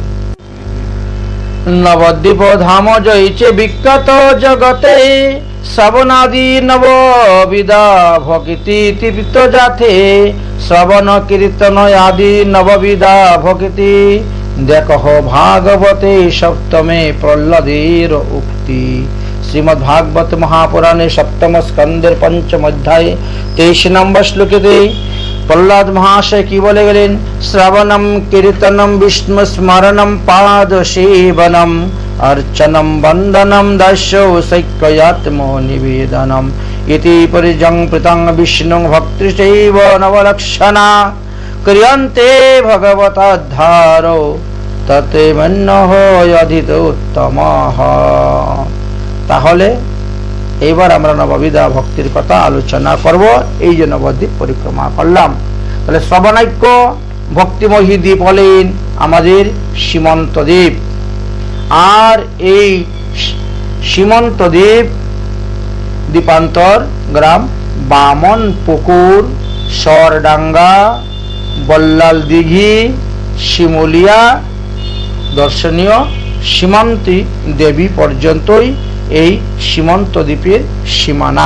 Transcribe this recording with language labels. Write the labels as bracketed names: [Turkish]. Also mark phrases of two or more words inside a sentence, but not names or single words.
[Bangla] নবদ্বীপ ধাম জয়িছে বিখ্যাত জগতে, শ্রবণাদি নববিধা ভক্তি তৃপ্ত যাতে, শ্রবণ কীর্তন আদি নববিধা ভক্তি, দেখহ ভাগবতে সপ্তমে প্রহ্লাদের উক্তি। শ্রীমদ্ ভাগবত মহাপুরাণে সপ্তম স্কন্দের পঞ্চম অধ্যায়ে 23 নম্বর শ্লোকেতে প্রহ্লাদ মহাশয় কি বলে গেলেন? [Sanskrit] শ্রবণম কীর্তনম বিষ্ণু স্মরণম পাদ সেবনম अर्चनम वंदनम दास्यो सैक्यात्म निवेदनम इति परिजं प्रतं विष्णु भक्तिश्चैव नवलक्षणा क्रियन्ते भगवताद्धारो तते मन्नः यदित उत्तमः। [Bangla] তাহলে এবার আমরা নববিধা ভক্তির কথা আলোচনা করব। এই যে নবদ্বীপ পরিক্রমা করলাম, তাহলে শ্রবণাক্য ভক্তিময়ী দ্বীপ হলেন আমাদের সীমন্ত দ্বীপ। আর এই সীমন্ত দ্বীপ দ্বীপান্তর গ্রাম বামন পুকুর, সরডাঙ্গা, বল্লাল দিঘি, শিমুলিয়া দর্শনীয় সীমান্তি দেবী পর্যন্তই এই সীমন্ত দ্বীপের সীমানা।